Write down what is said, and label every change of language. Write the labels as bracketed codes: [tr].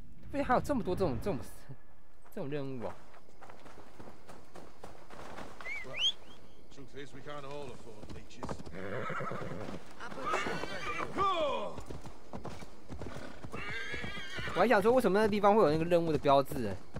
[zh] 不是还有这么多这种任务啊？ [en] is we can't all afford leeches. [zh] 我还想说，为什么那个地方会有那个任务的标志？